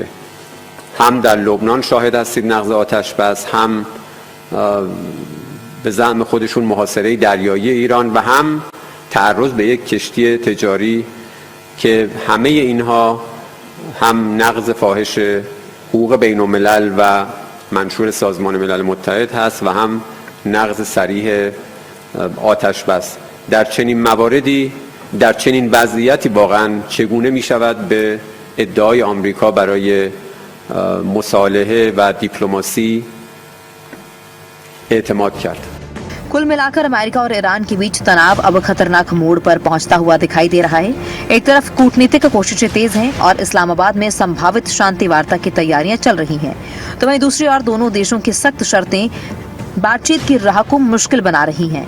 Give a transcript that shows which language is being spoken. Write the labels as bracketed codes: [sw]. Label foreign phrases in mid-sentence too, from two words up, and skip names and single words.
[fa] هم در لبنان شاهد هستید نقض آتش بس، هم به زعم خودشون محاصره دریایی ایران و هم تعرض به یک کشتی تجاری که همه اینها هم نقض فاحش حقوق بین الملل و منشور سازمان ملل متحد هست و هم نقض صریح آتش بس. در چنین مواردی در چنین وضعیتی واقعا چگونه می شود به ادعای آمریکا برای مصالحه و دیپلماسی اعتماد کرد. [hi] कुल मिलाकर अमेरिका और ईरान के बीच तनाव अब खतरनाक मोड़ पर पहुंचता हुआ दिखाई दे रहा है। एक तरफ कूटनीतिक कोशिशें तेज हैं और इस्लामाबाद में संभावित शांति वार्ता की तैयारियां चल रही हैं, तो वहीं दूसरी ओर दोनों देशों की सख्त शर्तें बातचीत की राह को मुश्किल बना रही हैं।